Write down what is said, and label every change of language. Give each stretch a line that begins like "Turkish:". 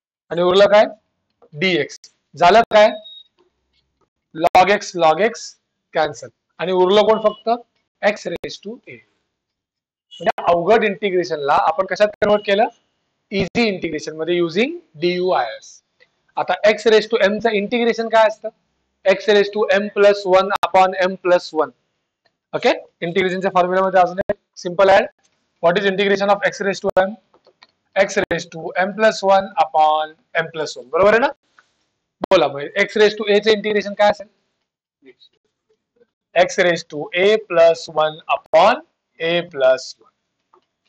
Marathi: आणि उरलं काय? dx. झालं काय? Log x cancel. आणि उरलं कोण फक्त?
English: X raise to a.
Marathi: म्हणजे अवघड इंटिग्रेशनला आपण कशात कन्वर्ट केलं? इझी इंटिग्रेशन मध्ये युझिंग DUIS. आता एक्स रेज टू एम चं इंटिग्रेशन काय असतं?
English: X raise to m plus 1 upon m plus 1.
Marathi: Okay, इंटिग्रेशनच्या फॉर्म्युलामध्ये अजून एक simple add.
English: What is integration of x raise to m? X raise to m plus 1 upon m plus 1.
Marathi: बरोबर आहे ना? बोला मग एक्स रेज टू ए चे इंटिग्रेशन काय असेल?
English: X raise to a plus 1 upon a plus 1.